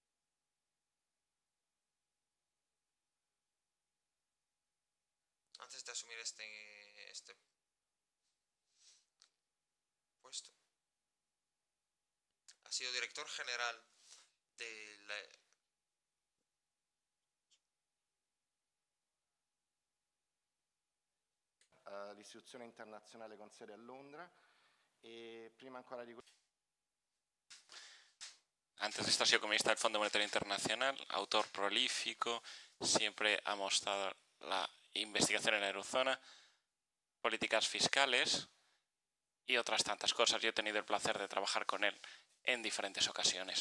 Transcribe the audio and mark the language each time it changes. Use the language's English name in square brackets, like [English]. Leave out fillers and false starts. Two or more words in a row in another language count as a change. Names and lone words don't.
[Spanish] Antes de asumir este puesto, ha sido director general de la [Italian] l'istituzione internazionale con sede a Londra e prima ancora di [Spanish] Antes de esto ha sido economista del Fondo Monetario Internacional, autor prolífico, siempre ha mostrado la investigación en la eurozona, políticas fiscales y otras tantas cosas. Yo he tenido el placer de trabajar con él en diferentes ocasiones.